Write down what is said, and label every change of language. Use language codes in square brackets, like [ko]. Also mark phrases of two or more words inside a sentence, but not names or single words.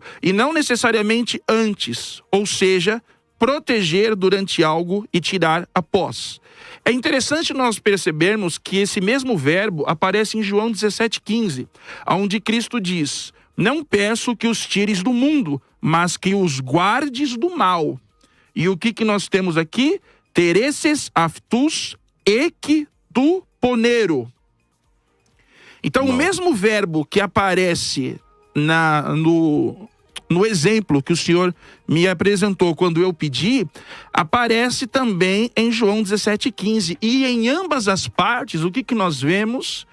[pt] E não necessariamente antes, ou seja, proteger durante algo e tirar após. É interessante nós percebermos que esse mesmo verbo aparece em João 17,15, onde Cristo diz: não peço que os tires do mundo, mas que os guardes do mal. E o que nós temos aqui? [el] τηρήσῃς αὐτοὺς ἐκ τοῦ πονηροῦ. [pt] Então, o mesmo verbo que aparece no exemplo que o senhor me apresentou quando eu pedi, aparece também em João 17,15. E em ambas as partes, o que nós vemos?